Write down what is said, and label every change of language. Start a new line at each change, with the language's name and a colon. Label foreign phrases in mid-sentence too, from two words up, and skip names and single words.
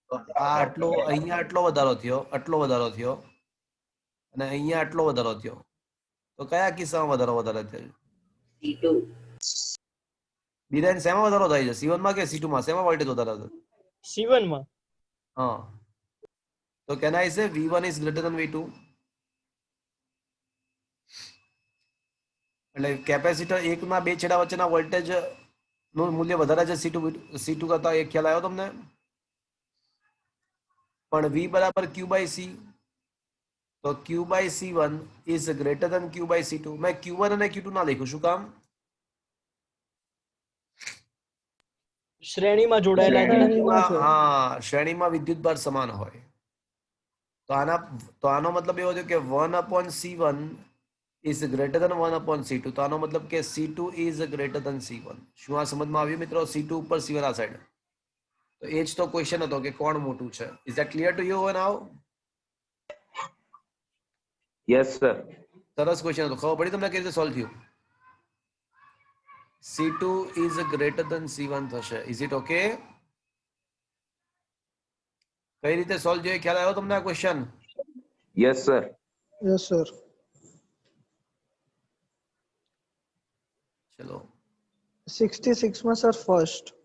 Gujarati: તો આ આટલો અહીંયા આટલો વધારો થયો, આટલો વધારો થયો અને અહીંયા આટલો વધારો થયો. તો કયા કિસ્સામાં વધારે થયો? C2. બીજાને શેમાં વધારો થાય છે? C1 માં કે C2 માં? શેમાં વોલ્ટેજ વધારે થાય? C1 માં
English: હા. તો can I say V1 is greater than V2?
Gujarati: એટલે કેપેસિટર એકના બે છેડા વચ્ચેના વોલ્ટેજ નું મૂલ્ય વધારે છે C2 કરતા, એક ખ્યાલ આવ્યો તમને? પણ V બરાબર
English: Q by C,
Gujarati: તો
English: Q by C1 is greater than Q by C2.
Gujarati: મેં Q1 અને Q2 ના લખ્યું, શું કામ? શ્રેણીમાં જોડાયેલા છે. હા, શ્રેણીમાં વિદ્યુતભાર સમાન હોય. તો આનો મતલબ એવો થયો કે
English: 1/C1 is greater than 1/C2.
Gujarati: તો આનો મતલબ કે
English: C2 is greater than C1.
Gujarati: શું આ સમજમાં આવ્યું મિત્રો? C2 ઉપર C1 આ સાઈડ. તો એ જ તો ક્વેશ્ચન હતો કે કોણ મોટું છે.
English: Is that clear to you now? Yes sir.
Gujarati: સરસ ક્વેશ્ચન હતો. ખબર પડી તમને કેવી રીતે સોલ્વ થયું?
English: C2 is greater than C1 થશે. Is it okay?
Gujarati: કઈ રીતે સોલ્વ થયો ખ્યાલ આવ્યો તમને આ ક્વેશ્ચન?
English: Yes sir. Yes sir.
Gujarati: ચલો 66 માં સર ફર્સ્ટ.